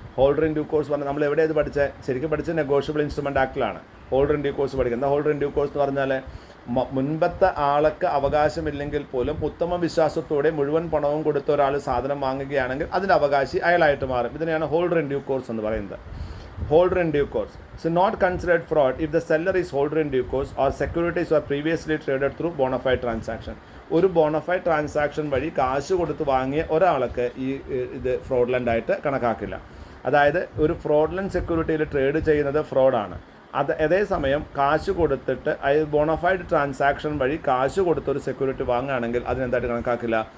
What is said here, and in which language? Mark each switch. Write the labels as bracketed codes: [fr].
[ml] Holder in due course പറഞ്ഞാൽ നമ്മൾ എവിടെയത് പഠിച്ചത്? ശരിക്കും പഠിച്ചത് negotiable instrument ആക്ടിലാണ് holder in due course പഠിക്കുന്നത്. ഹോൾഡർ ഇൻ ഡ്യൂ കോഴ്സ് എന്ന് പറഞ്ഞാൽ മുൻപത്തെ ആൾക്ക് അവകാശമില്ലെങ്കിൽ പോലും ഉത്തമ വിശ്വാസത്തോടെ മുഴുവൻ പണവും കൊടുത്ത ഒരാൾ സാധനം വാങ്ങുകയാണെങ്കിൽ അതിൻ്റെ അവകാശി അയാളായിട്ട് മാറും. ഇതിനെയാണ് ഹോൾഡർ ഇൻ ഡ്യൂ കോഴ്സ് എന്ന് പറയുന്നത്. [en] Holder in due course. So not considered fraud if the seller is holder in due course or securities were previously traded through bona fide transaction. [ml] ഒരു ബോണഫൈഡ് ട്രാൻസാക്ഷൻ വഴി കാശ് കൊടുത്ത് വാങ്ങിയ ഒരാൾക്ക് ഇത് ഫ്രോഡലൻ്റ് ആയിട്ട് കണക്കാക്കില്ല. അതായത് ഒരു ഫ്രോഡലൻ്റ് സെക്യൂരിറ്റിയിൽ ട്രേഡ് ചെയ്യുന്നത് ഫ്രോഡാണ്. അതേസമയം കാശ് കൊടുത്തിട്ട് ബോണഫൈഡ് ട്രാൻസാക്ഷൻ വഴി കാശ് കൊടുത്തൊരു സെക്യൂരിറ്റി വാങ്ങുകയാണെങ്കിൽ അതിനെന്തായിട്ട് കണക്കാക്കില്ല?